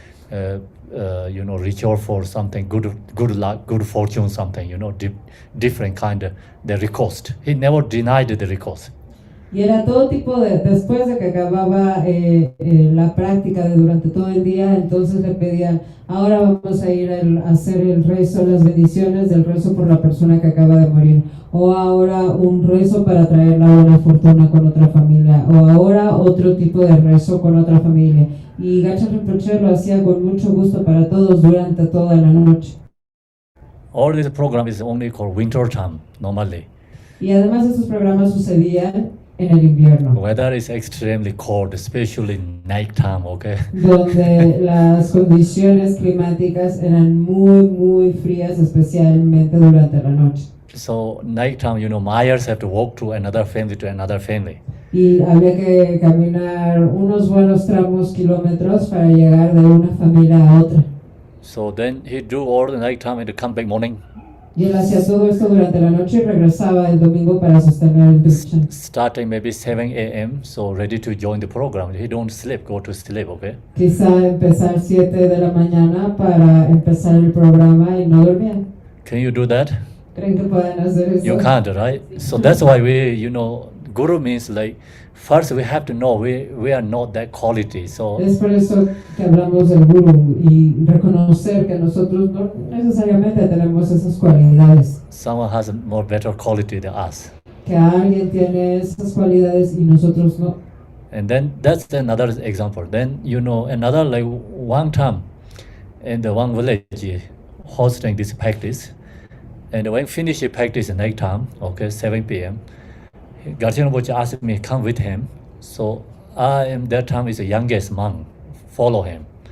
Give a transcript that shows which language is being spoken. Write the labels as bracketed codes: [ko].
[en] ritual for something, good luck, good fortune, something, different kind of the request. He never denied the request. [es] Y era todo tipo de, después de que acababa la práctica de durante todo el día, entonces le pedían, ahora vamos a ir a hacer el rezo, las bendiciones del rezo por la persona que acaba de morir, o ahora un rezo para traer la buena fortuna con otra familia, o ahora otro tipo de rezo con otra familia. Y Gacha Rinpoche lo hacía con mucho gusto para todos durante toda la noche. [en] All this program is only called winter time, normally. [es] Y además estos programas sucedían en el invierno. [en] Weather is extremely cold, especially night time, okay? [es] Donde las condiciones climáticas eran muy frías, especialmente durante la noche. [en] So night time, Mayas have to walk to another family. [es] Y había que caminar unos buenos tramos, kilómetros, para llegar de una familia a otra. [en] So then he do all the night time and come back morning. [es] Y él hacía todo esto durante la noche y regresaba el domingo para sostener el Drikshan. [en] Starting maybe 7 a.m., so ready to join the program. He don't sleep, go to sleep, okay? [es] Quizá empezar 7 de la mañana para empezar el programa y no dormían. [en] Can you do that? [es] ¿Creen que pueden hacer eso? [en] You can't, right? So that's why Guru means like, first we have to know we are not that quality. So [es] es por eso que hablamos del Guru y reconocer que nosotros no necesariamente tenemos esas cualidades. [en] someone has a more better quality than us. [es] Que alguien tiene esas cualidades y nosotros no. [en] And then that's another example. Then another like one time in the one village hosting this practice. And when finish the practice at night time, 7 p.m., Garchen Rinpoche asked me to come with him. So I am that time is the youngest monk, follow him.